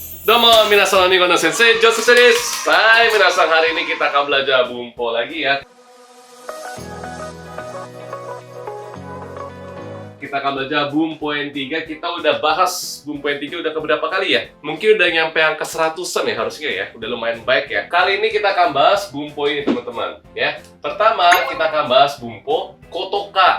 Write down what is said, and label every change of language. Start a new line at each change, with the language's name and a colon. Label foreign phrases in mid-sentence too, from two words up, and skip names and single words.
Japanese: どうも、皆さんアミゴの先生、Josephです. はい、皆さん,
Indonesian: hari ini kita akan belajar bumpo lagi ya. Kita akan belajar bumpo yang 3. Kita udah bahas bumpo yang 3 udah keberapa kali ya? Mungkin udah nyampe angka 100-an ya harusnya ya. Udah lumayan baik ya. Kali ini kita akan bahas bumpo ini teman-teman ya. Pertama, kita akan bahas
Japanese: 文法ことか.